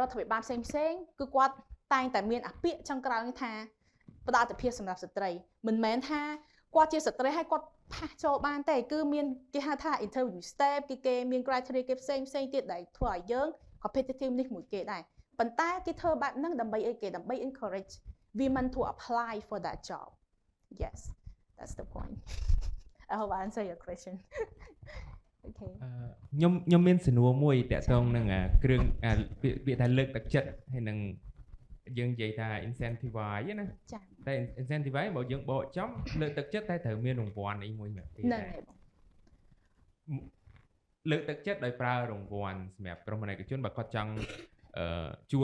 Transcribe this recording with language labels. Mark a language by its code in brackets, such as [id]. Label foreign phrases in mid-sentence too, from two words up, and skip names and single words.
[km] រដ្ឋាភិបាលផ្សេងគឺគាត់តែងតែមានអាពាក្យចុងក្រោយថាផ្ដល់អត្ថប្រយោជន៍សម្រាប់ស្ត្រីមិនមែនថាគាត់ជាស្ត្រីហើយគាត់ផាសចូលបានទេគឺមានគេហៅថា [en] interview step [km] គេមាន criteria គេផ្សេងទៀតដែលធ្វើឲ្យយើង competitive នេះមួយគេដែរប៉ុន្តែគេធ្វើបែបហ្នឹងដើម្បីអីគេដើម្បី [en] encourage women to apply for that job yes that's the point I hope I answer your question okay [km] ខ្ញុំមានសំណួរមួយតាក់ទងនឹងគ្រឿងពាក្យថាលើកទឹកចិត្តហើយនឹងយើងនិយាយថា incentivize ណា ចា៎ តែ incentivize បើយើងបកចំលើកទឹកចិត្តតែត្រូវមានរង្វាន់អីមួយទៀតដែរលើកទឹកចិត្តដោយប្រើរង្វាន់សម្រាប់ក្រុមហ៊ុនឯកជនបើគាត់ចង់ជួ